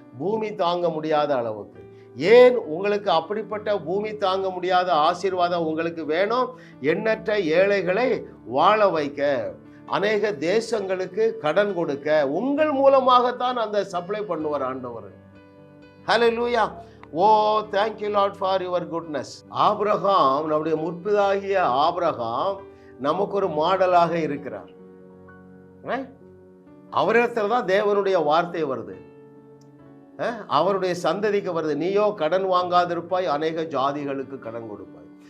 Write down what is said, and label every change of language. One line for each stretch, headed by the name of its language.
Tamil: பூமி தாங்க முடியாத அளவுக்கு. ஏன் உங்களுக்கு அப்படிப்பட்ட பூமி தாங்க முடியாத ஆசீர்வாதம் உங்களுக்கு வேணும்? எண்ணற்ற ஏழைகளை வாழ வைக்க, அநேக தேசங்களுக்கு கடன் கொடுக்க, உங்கள் மூலமாகத்தான் அந்த சப்ளை பண்ணுவார் ஆண்டவர். ஹல்லேலூயா.
English: Oh, thank you Lord for your goodness.
Tamil: Abraham, நம்முடைய முற்பிதாகிய ஆபிரகாம் நமக்கு ஒரு மாடலாக இருக்கிறார். அவரிடத்துல தான் தேவனுடைய வார்த்தை வருது, அவருடைய சந்ததிக்கு வருது. நீயோ கடன் வாங்காதிருப்பாய், அநேக ஜாதிகளுக்கு கடன் கொடுப்பாய்.